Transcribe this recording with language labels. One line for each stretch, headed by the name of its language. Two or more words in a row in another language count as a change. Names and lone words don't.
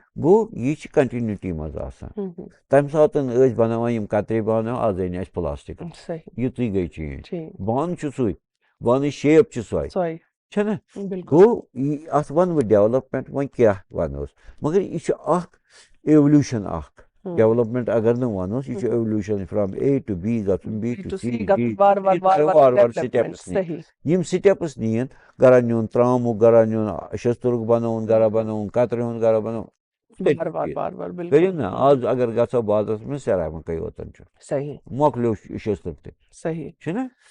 Kashmiri: گوٚو یہِ چھِ کنٹِنیوٗٹی منٛز آسان. تمہِ ساتہٕ ٲسۍ بناوان یِم کترِ بانہٕ آز أنۍ اَسہِ پلاسٹِک یِژٕے گٔے چینج. بانہٕ چھُ سُے بانٕچ شیپ چھِ سۄے چھنہ. گوٚو اتھ ونہٕ بہٕ ڈیولپمنٹ وۄنۍ کیٛاہ ونہوس مگر یہِ چھُ اکھ ایولیوشن اکھ. ڈیولپمنٹ اگر نہٕ ونہوس یہِ چھُ
English: evolution from A to B
Kashmiri: گژھُن
English: B to C
Kashmiri: وارٕ وارٕ سٹیپٕس نِنۍ. یِم سٹیپٕس نِیِن گرا نیُن ترامُک گرا نیُن شستُرُک بنووُن گرا بنووُن کترِ ہُنٛد گرا بنووُن کٔرِو نا. آز اگر گژھو بازرس منٛز سیرامِکٕے یوتن چھُ مۄکلیو شستٕر تہِ چھُنہ.